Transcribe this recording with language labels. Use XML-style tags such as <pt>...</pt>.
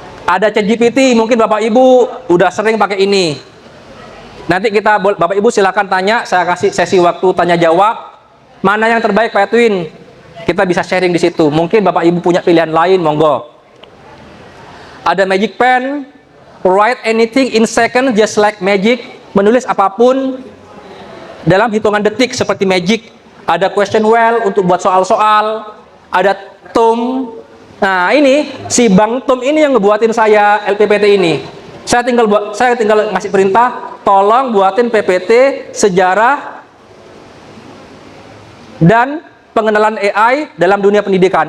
<id>Ada ChatGPT, mungkin Bapak Ibu udah sering pakai ini. Nanti Bapak Ibu silakan tanya, saya kasih sesi waktu tanya jawab. Mana yang terbaik Pak Edwin? Kita bisa sharing di situ. Mungkin Bapak Ibu punya pilihan lain, monggo.</id> <en>Ada Magic Pen, write anything in second just like magic.</en> <id>Menulis apapun dalam hitungan detik seperti magic. Ada question well untuk buat soal-soal. Ada Tom. Nah, ini si Bang Tom ini yang ngebuatin saya LPPT ini. Saya tinggal ngasih perintah, tolong buatin PPT sejarah dan pengenalan AI dalam dunia pendidikan.</id>